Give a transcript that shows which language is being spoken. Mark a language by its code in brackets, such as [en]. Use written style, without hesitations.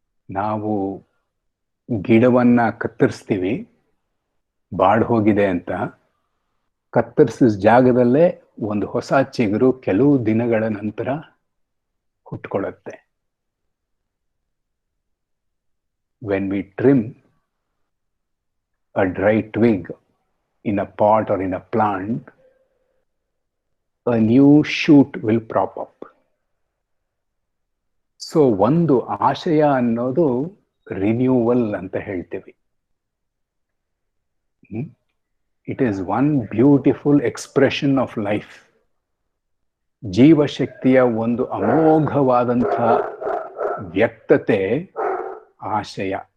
[kn] ನಾವು ಗಿಡವನ್ನ ಕತ್ತರಿಸ್ತೀವಿ ಬಾಡ್ ಹೋಗಿದೆ ಅಂತ. ಕತ್ತರಿಸಿದ ಜಾಗದಲ್ಲೇ ಒಂದು ಹೊಸ ಚಿಗುರು ಕೆಲವು ದಿನಗಳ ನಂತರ ಹುಟ್ಕೊಳ್ಳುತ್ತೆ. [en] When we trim a dry twig in a pot or in a plant, a new shoot will prop up. [kn] So ಒಂದು ಆಶಯ ಅನ್ನೋದು ರಿನ್ಯೂವಲ್ ಅಂತ ಹೇಳ್ತೀವಿ. [en] It is one beautiful expression of life. [kn] ಜೀವಶಕ್ತಿಯ ಒಂದು ಅಮೋಘವಾದಂಥ ವ್ಯಕ್ತತೆ ಆಶಯ.